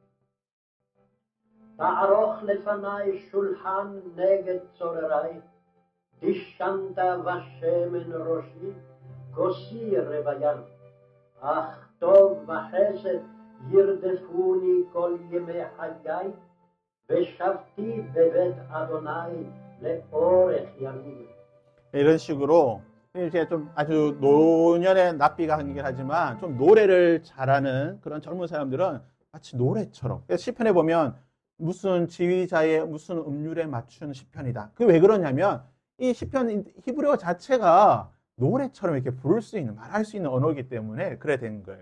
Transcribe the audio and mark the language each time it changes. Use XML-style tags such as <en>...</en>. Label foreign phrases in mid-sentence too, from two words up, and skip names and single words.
<he>תערוך לפני שולחן נגד צוררי, דשנת ושמן ראשי, כוסי רוויה. אך טוב וחסד ירדפוני כל ימי חיי, ושבתי בבית אדוני לאורך ימים.</he> <ko>이런 식으로 이제 좀 아주 노년의 납비가 하긴 하지만 좀 노래를 잘하는 그런 젊은 사람들은 마치 노래처럼 시편에 보면 무슨 지휘자의 무슨 음률에 맞춘 시편이다. 그게 왜 그러냐면 이 시편 히브리어 자체가 노래처럼 이렇게 부를 수 있는 말할 수 있는 언어이기 때문에 그래 된 거예요.</ko>